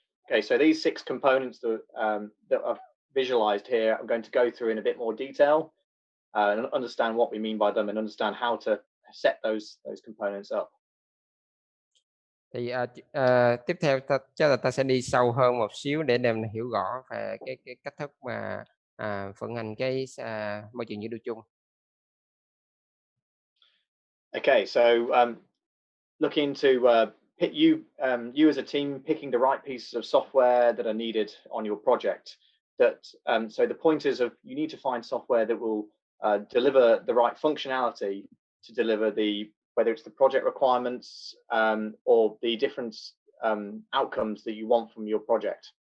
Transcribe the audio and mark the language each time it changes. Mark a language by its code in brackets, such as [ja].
[en] Okay, so these 6 components that are visualized here, I'm going to go through in a bit more detail and understand what we mean by them and understand how to set those components up. [vi] Thì tiếp theo chắc là ta sẽ đi sâu hơn một xíu để em hiểu rõ về cái cách thức mà vận hành cái môi trường dữ liệu chung. [en] Okay, so looking to pick you as a team picking the right pieces of software that are needed on your project. So the point is you need to find software that will deliver the right functionality to deliver whether it's the project requirements or the different outcomes that you want from your project.